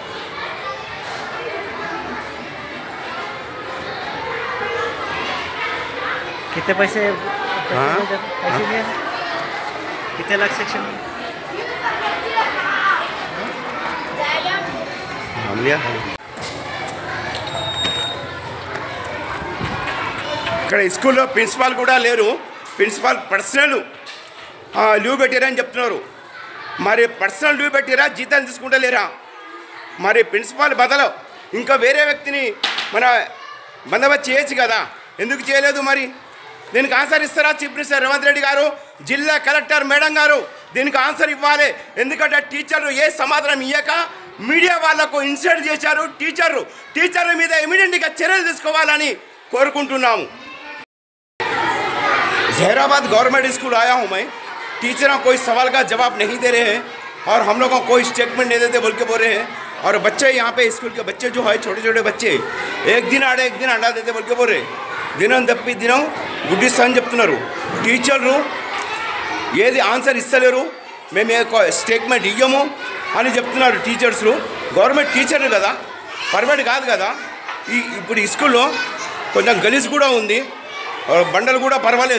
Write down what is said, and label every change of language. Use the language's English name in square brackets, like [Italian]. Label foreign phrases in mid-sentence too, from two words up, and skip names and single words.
[Hindi] कितने पैसे हाँ? पैसे दिए कितने लाख सेक्शन में हम लिया [Telugu] ఇక్కడ స్కూల్లో ప్రిన్సిపాల్ కూడా లేరు. ప్రిన్సిపాల్ [English] personal leave [Telugu] పెట్టారని చెప్తున్నారు. మరి [English] personal leave [Telugu] పెట్టారా, జీతాలు తీసుకుంటా లేరా? మరి ప్రిన్సిపాల్ బదులు ఇంకా వేరే వ్యక్తిని మన బందోబస్తు చేయొచ్చు కదా, ఎందుకు చేయలేదు? మరి దీనికి ఆన్సర్ ఇస్తారా [English] chief minister [Telugu] రేవంత్ రెడ్డి గారు, జిల్లా కలెక్టర్ మేడం గారు? దీనికి ఆన్సర్ ఇవ్వాలి. ఎందుకంటే టీచర్లు ఏ సమాధానం ఇయ్యక మీడియా వాళ్లకు ఇన్సల్ట్ చేశారు. టీచర్ల మీద ఇమీడియట్గా చర్యలు తీసుకోవాలని కోరుకుంటున్నాము. [Hindi] जहराबाद [English] government school [Hindi] आया हूँ मैं. टीचर कोई सवाल का जवाब नहीं दे रहे हैं और हम लोगों को कोई स्टेटमेंट नहीं देते बोल के बोल रहे हैं. और बच्चे यहाँ पे स्कूल के बच्चे जो है छोटे छोटे बच्चे एक दिन आड़े एक दिन अंडा देते बोल के बोल रहे. [Telugu] దినం తప్పి దినం గుడ్డిస్తానని చెప్తున్నారు. టీచర్లు ఏది ఆన్సర్ ఇస్తలేరు, మేము స్టేట్మెంట్ ఇయ్యము అని చెప్తున్నారు టీచర్స్. గవర్నమెంట్ టీచర్లు కదా, పర్మనెంట్ కాదు కదా. ఇప్పుడు ఈ స్కూల్లో కొంచెం గలీజ్ కూడా ఉంది, బండలు కూడా పర్వాలేదు.